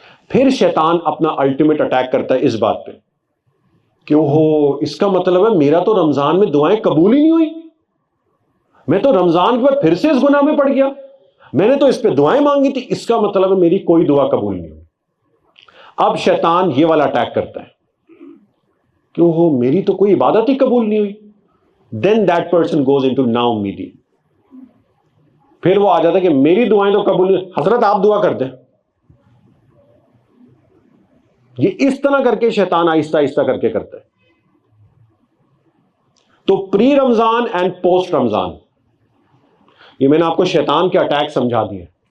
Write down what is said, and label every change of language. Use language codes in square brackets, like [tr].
[ur] پھر شیطان اپنا الٹیمیٹ اٹیک کرتا ہے اس بات پہ کہ اوہو اس کا مطلب ہے میرا تو رمضان میں دعائیں قبول ہی نہیں ہوئی، میں تو رمضان کے بعد پھر سے اس گناہ میں پڑ گیا، میں نے تو اس پہ دعائیں مانگی تھی، اس کا مطلب ہے میری کوئی دعا قبول نہیں ہوئی. اب شیطان یہ والا اٹیک کرتا ہے کہ اوہو میری تو کوئی عبادت ہی قبول نہیں ہوئی. [en] Then that person goes into نا امیدی. [ur] پھر وہ آ جاتا ہے کہ میری دعائیں تو قبول نہیں، حضرت آپ دعا کر دیں. یہ اس طرح کر کے شیطان آہستہ آہستہ کر کے کرتا ہے. تو [en] pre Ramzan and post Ramzan, [ur] یہ میں نے آپ کو شیطان کے اٹیک سمجھا دیے.